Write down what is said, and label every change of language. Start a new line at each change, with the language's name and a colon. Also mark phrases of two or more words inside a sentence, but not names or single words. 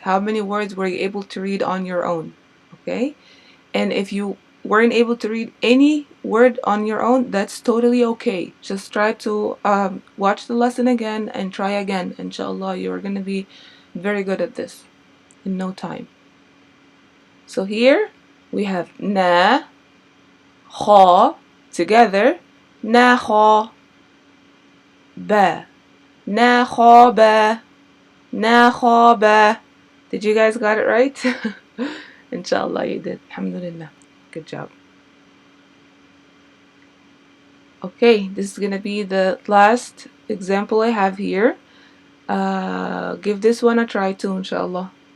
English: How many words were you able to read on your own? Okay, and if you weren't able to read any word on your own, that's totally okay. Just try to watch the lesson again and try again. Inshallah, you're going to be very good at this in no time. So here we have na, kha, together, na kha, ba, na kha ba, na kha ba. Did you guys got it right? Inshallah you did. Alhamdulillah. Good job. Okay, this is gonna be the last example I have here. Give this one a try too, inshallah.